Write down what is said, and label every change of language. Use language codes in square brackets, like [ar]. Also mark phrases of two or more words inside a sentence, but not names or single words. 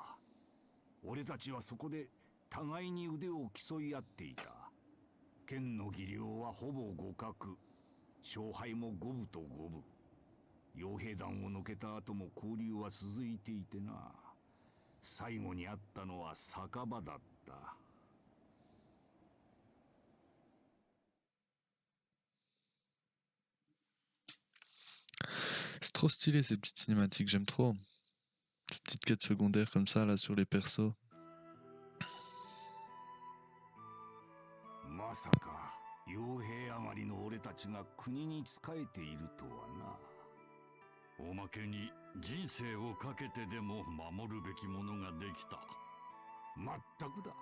[ja] 俺たちはそこで互いに腕を競い合っていた。剣の技量はほぼ互角。勝敗も五分と五分。傭兵団を抜けた後も交流は続いていてな。最後に会ったのは酒場だった。 [fr] C'est trop stylé ces petites cinématiques, j'aime trop. Ces petites quêtes secondaires comme ça là sur les persos. [ja] まさか傭兵余りの俺たちが国に仕えているとはな。おまけに人生をかけてでも守るべきものができた。まったくだ。